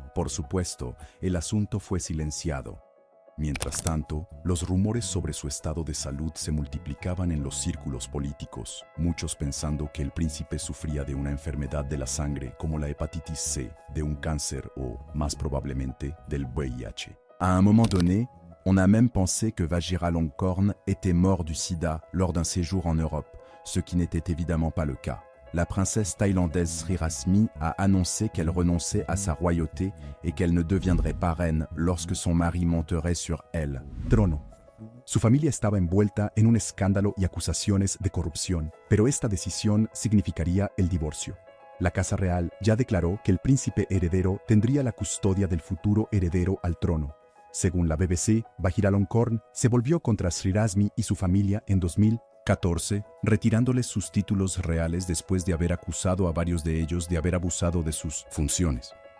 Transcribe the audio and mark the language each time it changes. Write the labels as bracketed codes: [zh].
[es] Por supuesto, el asunto fue silenciado. Mientras tanto, los rumores sobre su estado de salud se multiplicaban en los círculos políticos, muchos pensando que el príncipe sufría de una enfermedad de la sangre como la hepatitis C, de un cáncer o, más probablemente, del VIH. [fr] À un moment donné, on a même pensé que Vajiralongkorn était mort du sida lors d'un séjour en Europe, ce qui n'était évidemment pas le cas. La princesse thaïlandaise Srirasmi a annoncé qu'elle renonçait à sa royauté et qu'elle ne deviendrait pas reine lorsque son mari monterait sur elle. [es] Trono. Su familia estaba envuelta en un escándalo y acusaciones de corrupción, pero esta decisión significaría el divorcio. La Casa Real ya declaró que el príncipe heredero tendría la custodia del futuro heredero al trono. Según la BBC, Vajiralongkorn se volvió contra Srirasmi y su familia en 2014, retirándoles sus títulos reales después de haber acusado a varios de ellos de haber abusado de sus funciones.